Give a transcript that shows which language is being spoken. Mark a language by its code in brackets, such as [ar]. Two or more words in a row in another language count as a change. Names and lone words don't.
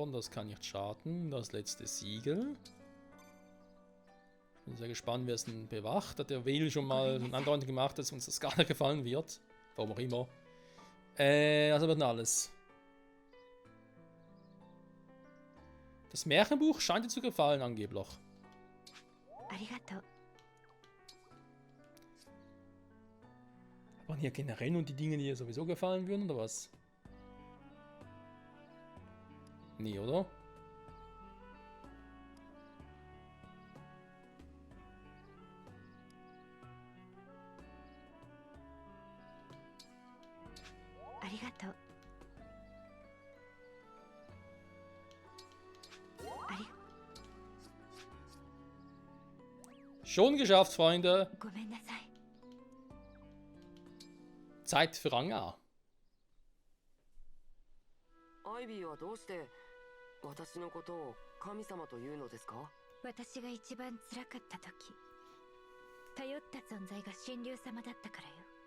[de] Das kann nicht schaden. Das letzte Siegel. Bin sehr gespannt, wer es denn bewacht. Hat der Will schon mal eine Andeutung gemacht, dass uns das gar nicht gefallen wird. Warum auch immer. Also wird denn alles. Das Märchenbuch scheint dir zu gefallen, angeblich. [ja] ありがとう。 [de] Aber hier generell nur die Dinge, die dir sowieso gefallen würden, oder was? Nee, oder? Arigato. Schon geschafft, Freunde. [ja] ごめんなさい。 [de] Zeit für Rang A. [ja] アイビーはどうして私のことを神様というのですか？私が一番辛かった時、頼った存在が神竜様だったからよ。